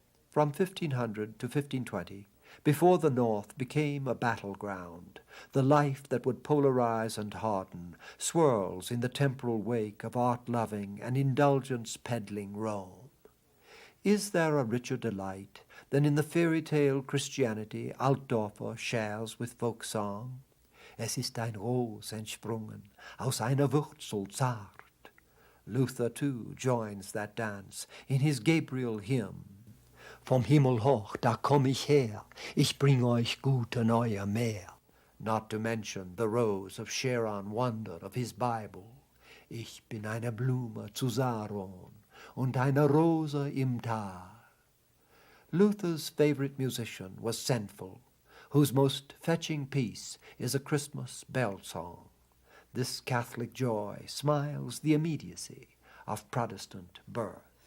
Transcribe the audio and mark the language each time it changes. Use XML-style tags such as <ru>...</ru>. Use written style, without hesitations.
<en>From 1500 to 1520, before the North became a battleground, the life that would polarize and harden swirls in the temporal wake of art-loving and indulgence-peddling Rome. Is there a richer delight than in the fairy-tale Christianity Altdorfer shares with folk song?</en> <de>Es ist ein Ros entsprungen aus einer Wurzel zart.</de> <en>Luther, too, joins that dance in his Gabriel hymn.</en> <de>Vom Himmel hoch, da komm ich her, ich bring euch gute neue Meer.</de> <en>Not to mention the rose of Sharon wonder of his Bible.</en> <de>Ich bin eine Blume zu Saron und eine Rose im Tal.</de> <en>Luther's favorite musician was Senful, whose most fetching piece is a Christmas bell song. This Catholic joy smiles the immediacy of Protestant birth.</en>